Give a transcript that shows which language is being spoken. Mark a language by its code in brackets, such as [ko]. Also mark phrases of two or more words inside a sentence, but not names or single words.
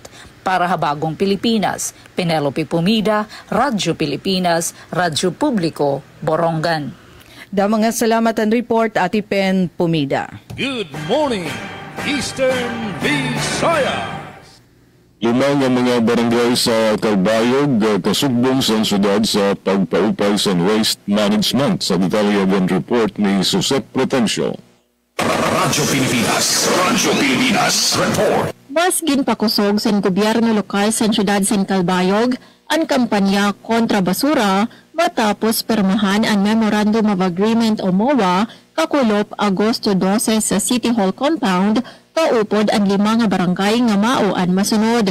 [war] Para ha Bagong Pilipinas, Penelope Pumida, Radyo Pilipinas, Radyo Publiko, Borongan. Mga salamat ang report, Ati Pen Pumida. [en] Good morning, Eastern Visayas. [war] Lima nga mga barangay sa Calbayog kasubong sa syudad sa pagpaupay sa waste management. Sa detalyagan report ni Susep Pretencio. Radyo Pilipinas Report. Mas ginpakusog sa gobyerno lokal sa syudad sa Calbayog ang kampanya kontra basura matapos permahan ang Memorandum of Agreement o MOA kakulop Agosto 12 sa City Hall Compound kaupod ang 5 nga barangay nga mauan masunod.